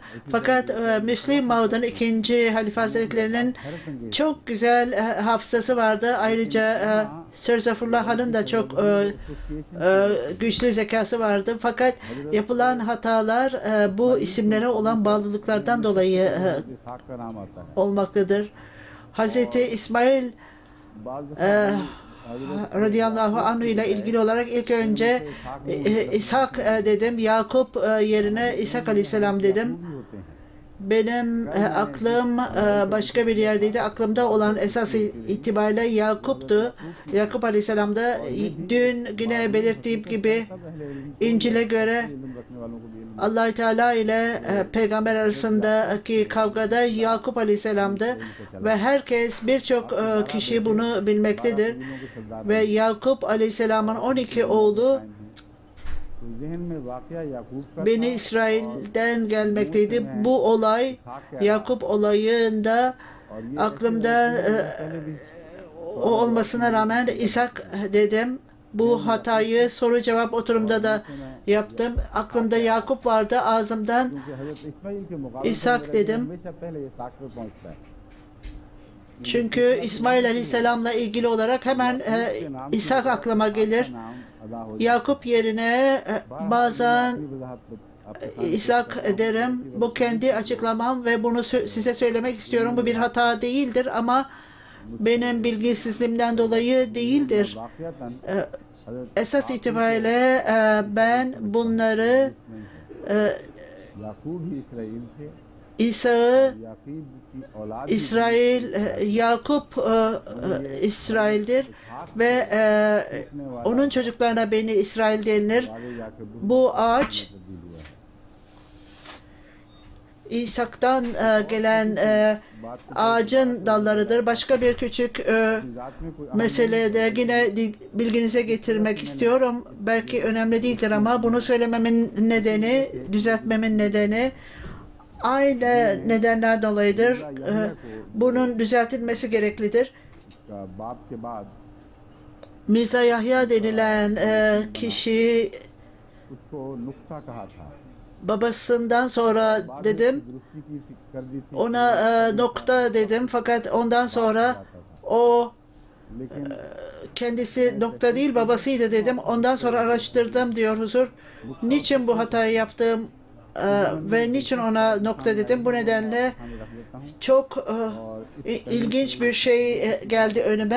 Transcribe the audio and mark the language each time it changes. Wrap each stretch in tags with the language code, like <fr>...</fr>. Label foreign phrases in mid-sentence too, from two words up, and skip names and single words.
<tr>Fakat Müslim Maud'un 2. Halife Hazretleri'nin çok güzel hafızası vardı. Ayrıca Sir Zafrullah Hal'ın da çok güçlü zekası vardı. Fakat yapılan hatalar bu isimlere olan bağlılıklardan dolayı</tr> <ur>اسحاق کا نام آتا ہے</ur> <tr>olmaktadır. Hazreti İsmail</tr> <ar>رضي الله عنه</ar> <tr>ile ilgili olarak ilk önce İshak dedim. Yakup yerine İshak aleyhisselam dedim.</tr> <ur>ہوتے ہیں</ur> <tr>Benim aklım başka bir yerdeydi. Aklımda olan esas itibariyle Yakup'tu. Yakup aleyhisselam da dün yine belirttiğim gibi İncil'e göre Allah Teala ile peygamber arasındaki kavgada Yakup Aleyhisselam'dı ve herkes birçok kişi bunu bilmektedir ve Yakup Aleyhisselam'ın 12 oğlu</tr> <ur>ذہن میں واقعہ یعقوب کا</ur> <tr>Beni İsrail'den gelmekteydi. Bu olay Yakup olayında aklımda o olmasına rağmen İshak dedim. Bu hatayı soru cevap oturumda da yaptım. Aklımda Yakup vardı. Ağzımdan</tr> <ur>کیونکہ حضرت اسماعیل کے مقابلے</ur> <tr>İshak dedim.</tr> <ur>ہمیشہ پہلے اسحاق پہ پہنچتا ہے</ur> <tr>Çünkü İsmail Aleyhisselam'la ilgili olarak hemen İshak aklıma gelir.</tr> <ur>نام ادا ہو</ur> <tr>Yakup yerine bazen</tr> <ur>ذاتی وضاحت</ur> <tr>İshak derim. Bu kendi açıklamam ve bunu size söylemek istiyorum. Bu bir hata değildir ama benim bilgisizliğimden dolayı değildir.</tr> <ur>वाकयातन</ur> <tr>Esas itibariyle ben bunları</tr> <ur>یعقوب ہی اسرائیل تھے</ur> <tr>İsa'yı</tr> <ur>یعقوب کی اولاد</ur> <tr>İsrail, Yakup İsrail'dir ve onun çocuklarına Beni İsrail denilir.</tr> <ur>والے یعقوب</ur> <tr>Bu ağaç</tr> <ur>تبدیل ہوا ہے</ur> <tr>İshak'tan gelen ağacın dallarıdır. Başka bir küçük</tr> <ur>ذات میں کوئی</ur> <tr>meselede yine bilginize getirmek istiyorum. Belki önemli değildir ama bunu söylememin nedeni, düzeltmemin nedeni aynı nedenler dolayıdır. Bunun düzeltilmesi gereklidir.</tr> <ur>باپ کے بعد</ur> <tr>Mirza Yahya denilen kişi</tr> <ur>اس کو نکتہ کہا تھا</ur> <tr>babasından sonra dedim,</tr> <ur>درستی کی کر دی تھی</ur> <tr>ona nokta dedim fakat ondan sonra o kendisi nokta değil babasıydı dedim. Ondan sonra araştırdım diyor huzur. Niçin bu hatayı yaptım ve niçin ona nokta dedim. Bu nedenle çok ilginç bir şey geldi önüme.</tr>